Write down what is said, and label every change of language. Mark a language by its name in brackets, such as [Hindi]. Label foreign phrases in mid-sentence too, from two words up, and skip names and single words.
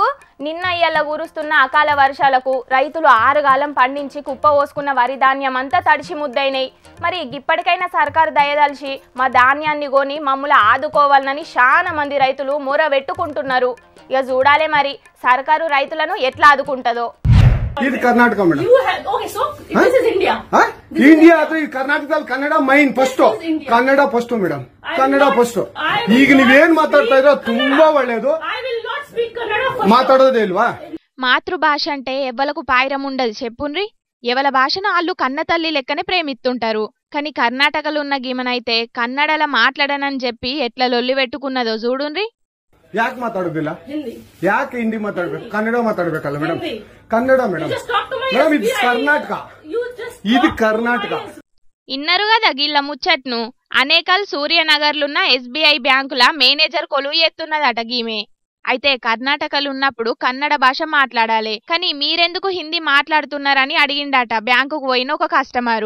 [Telugu] నిన్న ఇయ్యాల కురుస్తున్న అకాల వర్షాలకు రైతులు 6 గాలం పండించి కుప్ప పోసుకున్న వరి ధాన్యం అంతా తడిసి ముద్దయినాయి. మరి ఇప్పటికైనా సర్కారు దయదలిచి మా ధాన్యాన్ని కొని మమ్మల్ని ఆదుకోవాలని చాలా మంది రైతులు మొర పెట్టుకుంటున్నారు. ఇక చూడాలే మరి సర్కారు రైతులను ఎట్లా ఆదుకుంటుందో. ఇది కర్ణాటక మేడం. [Kannada] ಇಂಡಿಯಾ ಅದು ಈ ಕರ್ನಾಟಕದಲ್ಲಿ ಕನ್ನಡ ಮೈನ್ ಫಸ್ಟ್. ಕನ್ನಡ ಫಸ್ಟ್ ಮೇಡಮ್, ಕನ್ನಡ ಫಸ್ಟ್. ಈಗ ನೀವೇನ್ ಮಾತಾಡ್ತಾ ಇರೋ ತುಂಬಾ ಒಳ್ಳೇದು. ಮಾತಾಡೋದೇ ಇಲ್ವಾ? [Telugu] మాతృభాష అంటే ఎవ్వలకు పాయిరం ఉండదు చెప్పుండ్రి. ఎవల భాషను వాళ్ళు కన్న తల్లి లెక్కనే ప్రేమిస్తుంటారు. కానీ కర్ణాటకలో ఉన్న గీమనైతే కన్నడల మాట్లాడనని చెప్పి ఎట్లా లొల్లి పెట్టుకున్నదో చూడుండ్రి. [Kannada] ಯಾಕೆ ಮಾತಾಡೋದಿಲ್ಲ? ಯಾಕೆ ಹಿಂದಿ ಮಾತಾಡ್ಬೇಕು? ಕನ್ನಡ ಮಾತಾಡ್ಬೇಕಲ್ಲ ಮೇಡಮ್. ಕನ್ನಡ ಮೇಡಮ್. ಮೇಡಮ್ ಇದು ಕರ್ನಾಟಕ, [Telugu] ఇది కర్ణాటక. ఇన్నరు కదా గిళ్ళ ముచ్చట్ను. అనేకల్ సూర్యనగర్లున్న SBI బ్యాంకుల మేనేజర్ కొలువు ఎత్తున్నదట గీమే. అయితే కర్ణాటకలు ఉన్నప్పుడు కన్నడ భాష మాట్లాడాలి, కానీ మీరెందుకు హిందీ మాట్లాడుతున్నారని అడిగిండట బ్యాంకుకు పోయిన ఒక కస్టమరు.